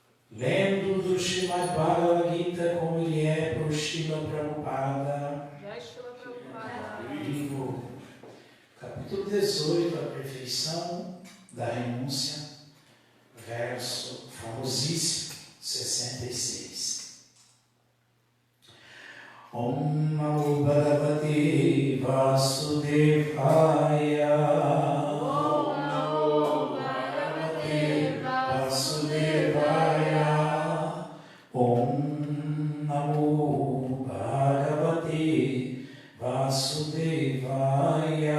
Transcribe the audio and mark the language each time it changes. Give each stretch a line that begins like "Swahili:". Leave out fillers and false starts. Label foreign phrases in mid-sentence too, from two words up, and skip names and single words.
Portuguese: Lendo do Srimad Bhagavad Gita como ele é por Srila Prabhupada. Livro, capítulo 18, a perfeição da renúncia, verso famosíssimo, 66.
Sanskrit: Om Namo Bhagavate Vasudevaya. Om Namo Bhagavate Vasudevaya.